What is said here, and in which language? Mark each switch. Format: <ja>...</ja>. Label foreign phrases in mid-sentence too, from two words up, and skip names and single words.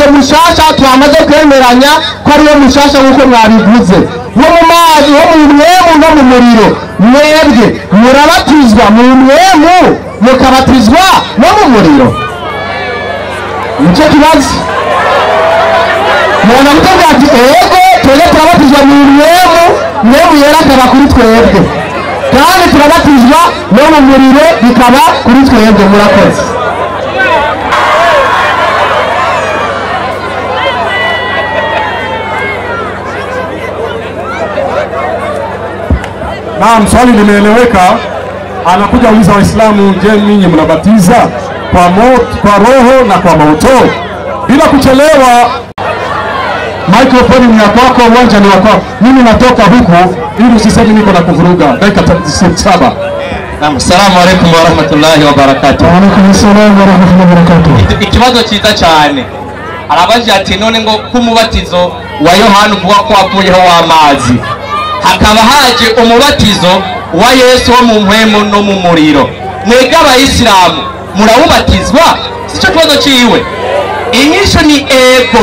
<rn>mushasha twamaze kwemeranya ko ariyo mushasha nkuko mwabivuze wo mu mazi wo mu mwemu no mu muriro mwebwe murabatizwa mu mwemu mukabatizwa no mu muriro nicyo kibazo mubona mutubwira ati ego twebwe turabatizwa mu mwemu yera akaba kuri twebwe kandi turabatizwa no mu muriro bikaba kuri twebwe murakoze</rn> <sw>Naam, swali limeeleweka. Anakuja uliza Waislamu, je, ninyi mnabatiza kwa roho na kwa moto? Bila kuchelewa, microphone ni ya kwako, uwanja ni wako. Mimi natoka huku ili usiseme niko na kuvuruga. Dakika 7. Naam,</sw> <ar>السلام عليكم ورحمة الله وبركاته. وعليكم السلام ورحمة الله وبركاته.</ar> <rn>Ikibazo cyiza cyane. Arabaje ati none ngo kumubatizo wa Yohana uvuga ko avuyeho w'amazi, hakaba haje umubatizo wa Yesu wo mu mpwemu no mu muriro. Mwebwe abayisilamu murawubatizwa? Sico kibazo ciwe. Inyisho ni ego.</rn>